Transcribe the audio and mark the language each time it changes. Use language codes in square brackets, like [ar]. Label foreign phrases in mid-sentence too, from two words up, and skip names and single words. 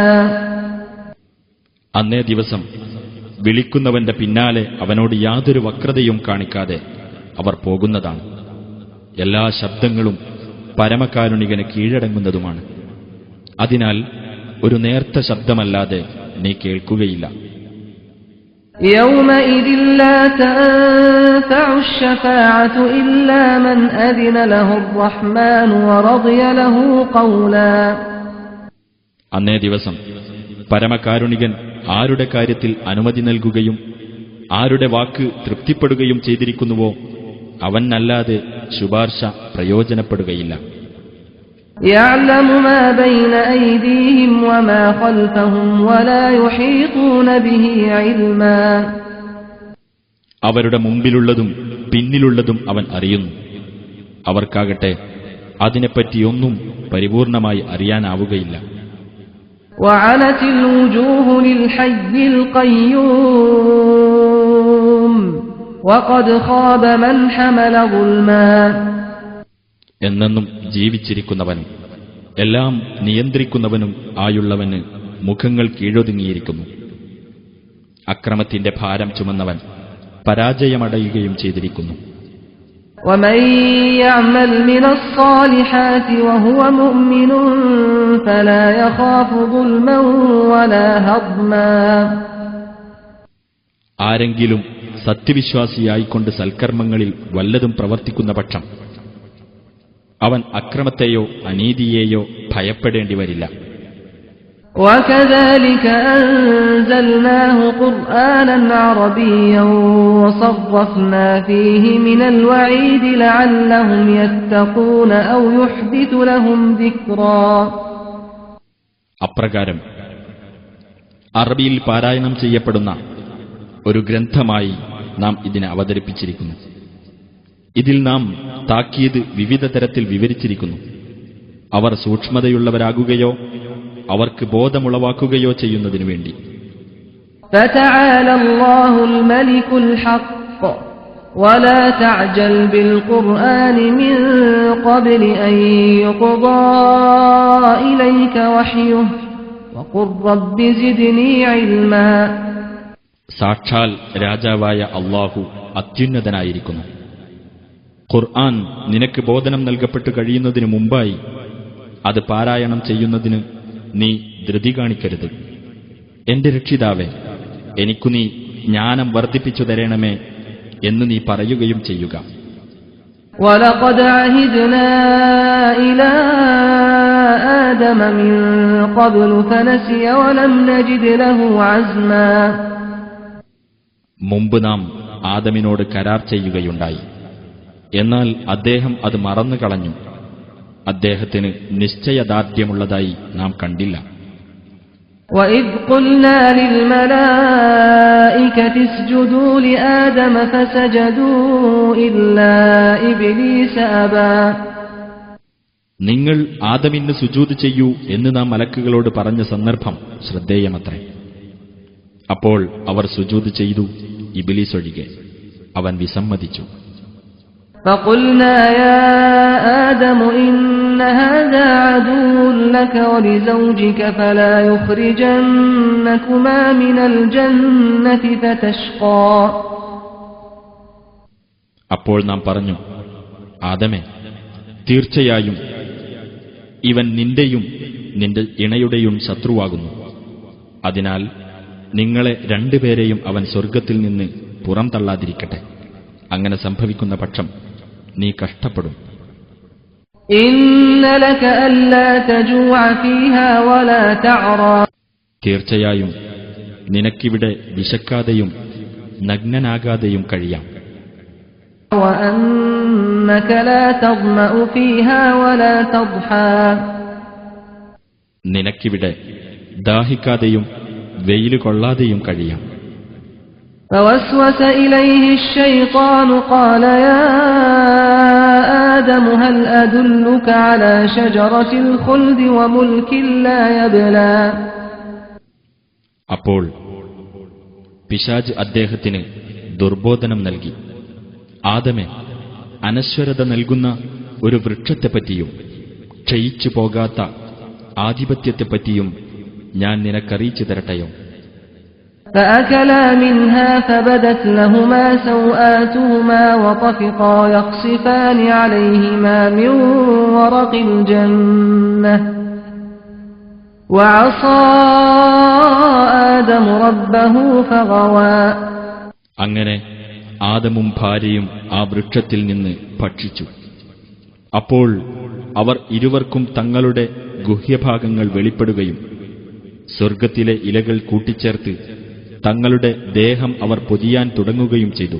[ml] അന്നേ ദിവസം വിളിക്കുന്നവന്റെ പിന്നാലെ അവനോട് യാതൊരു വക്രതയും കാണിക്കാതെ അവർ പോകുന്നതാണ്. എല്ലാ ശബ്ദങ്ങളും പരമകാരുണികന് കീഴടങ്ങുന്നതുമാണ്. അതിനാൽ ഒരു നേർത്ത ശബ്ദമല്ലാതെ നീ കേൾക്കുകയില്ല. [ar] يومئذ لا تنفع الشفاعة إلا من أذن له الرحمن ورضي له قولا [ml] അന്നേ ദിവസം പരമകാരുണികൻ ആരുടെ കാര്യത്തിൽ അനുമതി നൽകുകയും ആരുടെ വാക്ക് തൃപ്തിപ്പെടുകയും ചെയ്തിരിക്കുന്നുവോ അവനല്ലാതെ ശുപാർശ പ്രയോജനപ്പെടുകയില്ല. [ar] يعلم ما بين أيديهم وما خلفهم ولا يحيطون به علما [ml] അവരുടെ മുമ്പിലുള്ളതും പിന്നിലുള്ളതും അവൻ അറിയുന്നു. അവർക്കാകട്ടെ അതിനെപ്പറ്റിയൊന്നും പരിപൂർണമായി അറിയാനാവുകയില്ല. [ar] وعنت الوجوه للحي القيوم وقد خاب من حمل ظلما [ml] എന്നെന്നും ജീവിച്ചിരിക്കുന്നവനും എല്ലാം നിയന്ത്രിക്കുന്നവനും ആയുള്ളവന് മുഖങ്ങൾ കീഴൊതുങ്ങിയിരിക്കുന്നു. അക്രമത്തിന്റെ ഭാരം ചുമന്നവൻ പരാജയമടയുകയും ചെയ്തിരിക്കുന്നു. [ar] ومن يعمل من الصالحات وهو مؤمن فلا يخاف ظلما ولا هضما [ml] ആരെങ്കിലും സത്യവിശ്വാസിയായിക്കൊണ്ട് സൽക്കർമ്മങ്ങളിൽ വല്ലതും പ്രവർത്തിക്കുന്ന പക്ഷം അവൻ അക്രമത്തെയോ അനീതിയെയോ ഭയപ്പെടേണ്ടി വരില്ല. [ar] وكذلك أنزلناه قرآنا عربيا وصرفنا فيه من الوعيد لعلهم يتقون أو يحدث لهم ذكرا [ml] അപ്രകാരം അറബിയിൽ പാരായണം ചെയ്യപ്പെടുന്ന ഒരു ഗ്രന്ഥമായി നാം ഇതിനെ അവതരിപ്പിച്ചിരിക്കുന്നു. ഇതിൽ നാം താക്കീത് വിവിധ തരത്തിൽ വിവരിച്ചിരിക്കുന്നു. അവർ സൂക്ഷ്മതയുള്ളവരാകുകയോ അവർക്ക് ബോധമുളവാക്കുകയോ ചെയ്യുന്നതിനു വേണ്ടി. [ar] فتعالى الله الملك الحق ولا تعجل بالقرآن من قبل أن يقضى إليك وحيه وقل رب زدني علما [ml] സാക്ഷാൽ രാജാവായ അല്ലാഹു അത്യുന്നതനായിരിക്കുന്നു. ഖുർആൻ നിനക്ക് ബോധനം നൽകപ്പെട്ടു കഴിയുന്നതിനു മുമ്പായി അത് പാരായണം ചെയ്യുന്നതിന് നീ ധൃതി കാണിക്കരുത്. എന്റെ രക്ഷിതാവേ, എനിക്കു നീ ജ്ഞാനം വർദ്ധിപ്പിച്ചു തരണമേ എന്ന് നീ പറയുകയും ചെയ്യുക. [ar] وَلَقَدْ عَهِدْنَا إِلَى آدَمَ مِنْ قَبْلُ فَنَسِيَ وَلَمْ نَجِدْ لَهُ عَزْمًا [ml] മുമ്പ് നാം ആദമിനോട് കരാർ ചെയ്യുകയുണ്ടായി. എന്നാൽ അദ്ദേഹം അത് മറന്നു കളഞ്ഞു. അദ്ദേഹത്തിന് നിശ്ചയദാർഢ്യമുള്ളതായി നാം കണ്ടില്ല. [ar] وَإِذْ قُلْنَا لِلْمَلَائِكَةِ اسْجُدُوا لِآدَمَ فَسَجَدُوا إِلَّا إِبْلِيسَ أَبَى [ml] നിങ്ങൾ ആദമിന് സുജൂദ് ചെയ്യൂ എന്ന് നാം മലക്കുകളോട് പറഞ്ഞ സന്ദർഭം ശ്രദ്ധേയമത്രേ. അപ്പോൾ അവർ സുജൂദ് ചെയ്തു, ഇബ്ലീസ് ഒഴികെ. അവൻ വിസമ്മതിച്ചു. [ar] فَقُلْنَا يَا آدَمُ إِنَّ هَذَا عَدُوٌّ لَكَ وَلِزَوْجِكَ فَلَا يُخْرِجَنَّكُمَا مِنَ الْجَنَّةِ فَتَشْقَى [ml] അപ്പോൾ നാം പറഞ്ഞു, ആദമേ, തീർച്ചയായും ഇവൻ നിന്റെയും നിന്റെ ഇണയുടെയും ശത്രുവാകുന്നു. അതിനാൽ നിങ്ങളെ രണ്ടുപേരെയും അവൻ സ്വർഗ്ഗത്തിൽ നിന്ന് പുറംതള്ളാതിരിക്കട്ടെ. അങ്ങനെ സംഭവിക്കുന്ന പക്ഷം നീ കഷ്ടപ്പെടും. [ar] إِنَّ لَكَ أَلَّا تَجُوعَ فِيهَا وَلَا تَعْرَى [ml] തീർച്ചയായും നിനക്കിവിടെ വിശക്കാതെയും നഗ്നനാകാതെയും കഴിയാം. [ar] وَأَنَّكَ لَا تَظْمَأُ فِيهَا وَلَا تَضْحَى [ml] നിനക്കിവിടെ ദാഹിക്കാതെയും വെയിൽ കൊള്ളാതെയും കഴിയാം. [ar] فوسوس إليه الشيطان قال يا آدم هل أدلك على شجرة الخلد وملك لا يبلى. [ml] അപ്പോൾ പിശാച് അദ്ദേഹത്തിന് ദുർബോധനം നൽകി, ആദമേ, അനശ്വരത നൽകുന്ന ഒരു വൃക്ഷത്തെപ്പറ്റിയും ക്ഷയിച്ചു പോകാത്ത ആധിപത്യത്തെപ്പറ്റിയും ഞാൻ നിനക്കറിയിച്ചു തരട്ടെയോ? [ar] فأكلا منها فبدت لهما سوآتهما وطفقا يخصفان عليهما من ورق الجنة وعصى آدم ربه فغوى. [ml] അങ്ങനെ ആദമും ഭാര്യയും ആ വൃക്ഷത്തിൽ നിന്ന് ഭക്ഷിച്ചു. അപ്പോൾ അവർ ഇരുവർക്കും തങ്ങളുടെ ഗുഹ്യഭാഗങ്ങൾ വെളിപ്പെടുകയും സ്വർഗത്തിലെ ഇലകൾ കൂട്ടിച്ചേർത്ത് തങ്ങളുടെ ദേഹം അവർ പൊതിയാൻ തുടങ്ങുകയും ചെയ്തു.